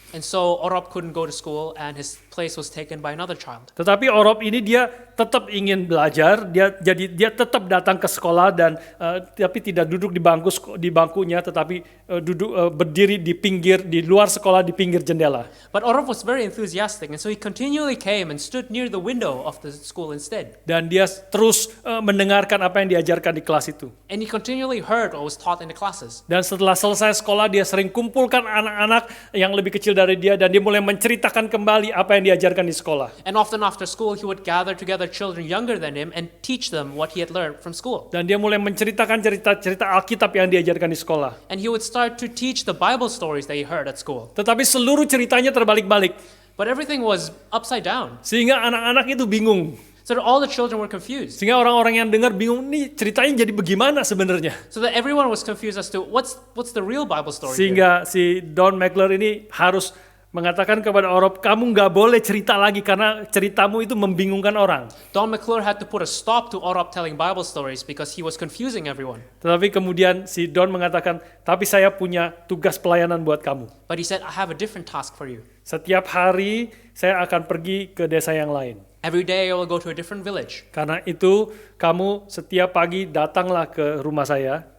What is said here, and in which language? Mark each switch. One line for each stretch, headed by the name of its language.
English: And so Orop couldn't go to school and his place was taken by another child.
Indonesian: Tetapi Orop ini dia tetap ingin belajar, dia tetap datang ke sekolah dan tapi tidak duduk di bangkunya, tetapi berdiri di luar sekolah di pinggir jendela.
English: But Orop was very enthusiastic and so he continually came and stood near the window of the school instead.
Indonesian: Dan dia terus mendengarkan apa yang diajarkan di kelas itu.
English: And he continually heard what was taught in the classes.
Indonesian: Dan setelah selesai sekolah dia sering kumpulkan anak-anak yang lebih kecil dari dia dan dia mulai menceritakan kembali apa yang diajarkan di sekolah.
English: And often after school he would gather together children younger than him and teach them what he had learned from school.
Indonesian: Dan dia mulai menceritakan cerita Alkitab yang diajarkan di sekolah.
English: And he would start to teach the Bible stories that he heard at school.
Indonesian: Tetapi seluruh ceritanya terbalik-balik.
English: But everything was upside down.
Indonesian: Sehingga anak-anak itu bingung.
English: So that all the children were confused.
Indonesian: Sehingga orang-orang yang dengar bingung, nih ceritanya jadi bagaimana sebenarnya.
English: So that everyone was confused as to what's the real Bible story here.
Indonesian: Sehingga si Don McClure ini harus mengatakan kepada Orop, kamu nggak boleh cerita lagi karena ceritamu itu membingungkan orang.
English: Don McClure had to put a stop to Orop telling Bible stories because he was confusing everyone.
Indonesian: Tetapi kemudian si Don mengatakan, tapi saya punya tugas pelayanan buat kamu.
English: But he said, I have a different task for you.
Indonesian: Setiap hari saya akan pergi ke desa yang lain.
English: Every day I will go to a different village.
Indonesian: Karena itu kamu setiap pagi datanglah ke rumah saya.